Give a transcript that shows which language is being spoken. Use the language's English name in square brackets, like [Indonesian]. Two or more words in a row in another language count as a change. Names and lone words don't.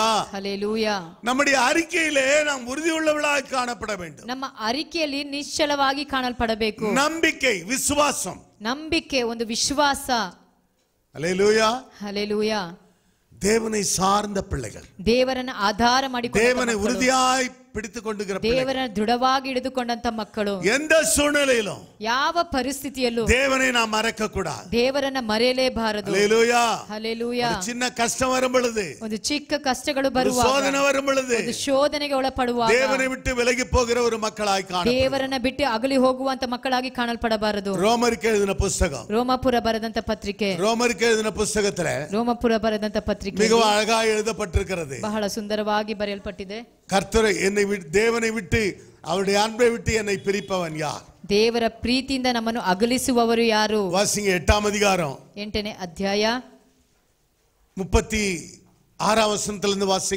[Kannada] ಹಲ್ಲೇಲೂಯಾ. [Tamil] நம்முடைய அறிக்கையிலே நாம் உறுதியுள்ளவர்களாய் காணப்பட வேண்டும். [Kannada] ನಮ್ಮ ಅರಿಕೆಯಲ್ಲಿ ನಿಶ್ಚಲವಾಗಿ ಕಾಣಲ್ಪಡಬೇಕು. [Tamil] நம்பிக்கை, விசுவாசம். [Kannada] ನಂಬಿಕೆ, ಒಂದು ವಿಶ್ವಾಸ. [Tamil] ஹல்லேலூயா. [Kannada] ಹಲ್ಲೇಲೂಯಾ. [Tamil] தேவனை சார்ந்த பிள்ளைகள், [Kannada] ದೇವರನ್ನ ಆಧಾರ ಮಾಡಿಕೊಂಡು [Tamil] தேவனை உறுதியாய் பிடித்துக் கொண்டுகிற பிள்ளைகள். [Kannada] ದೇವರನ್ನ ದೃಢವಾಗಿ ಹಿಡಿದುಕೊಂಡಂತ ಮಕ್ಕಳು [Tamil] எந்த சூழ்நிலையிலும் [Kannada] ಯಾವ ಪರಿಸ್ಥಿತಿಯಲ್ಲೂ [Tamil] தேவனை நாம் மறக்க கூடாது. [Kannada] ದೇವರನ್ನ ಮರೆಯಲೇಬಾರದು. [Tamil] ஹல்லேலூயா. [Kannada] ಹಲ್ಲೆಲೂಯಾ. [Tamil] ஒரு சின்ன கஷ்டம் வரும் பொழுது, [Kannada] ಒಂದು ಚಿಕ್ಕ ಕಷ್ಟಗಳು [Tamil] ஒரு [Kannada] ಬರುವಾಗ, [Tamil] சோதனை வரும் பொழுது [Kannada] ಒಂದು ಶೋಧನೆಗೆ ಒಳಪಡುವಾಗ [Tamil] தேவனை விட்டு விலகி போகிற ஒரு மக்களாய் காணப்படும். [Kannada] ದೇವರನ್ನ ಬಿಟ್ಟು ಅಗಲಿ ಹೋಗುವಂತ ಮಕ್ಕಳಾಗಿ ಕಾಣಲ್ಪಡಬಾರದು. [Tamil] ரோமருக்கு எழுதின புத்தகம், [Kannada] ರೋಮಾಪುರ ಬರೆದಂತ ಪತ್ರಿಕೆ, [Tamil] ரோமருக்கு எழுதின புத்தகத்துல [Kannada] ರೋಮಾಪುರ ಬರೆದಂತ ಪತ್ರಿಕೆ [Tamil] மிகவும் அழகாக எழுதப்பட்டிருக்கிறது. [Kannada] ಬಹಳ ಸುಂದರವಾಗಿ ಬರೆಯಲ್ಪಟ್ಟಿದೆ. [Tamil] கர்த்தரை என்னை தேவனை விட்டு அவருடைய அன்பை விட்டு என்னை பிரிப்பவன் யார்? [Kannada] ದೇವರ ಪ್ರೀತಿಯಿಂದ ನಮ್ಮನ್ನು ಅಗಲಿಸುವವರು ಯಾರು? [Tamil] வாசிங்க 8ஆம் அதிகாரம் [Kannada] 8ನೇ ಅಧ್ಯಾಯ [Tamil] 36ஆம் வசனத்திலிருந்து வாசிங்க.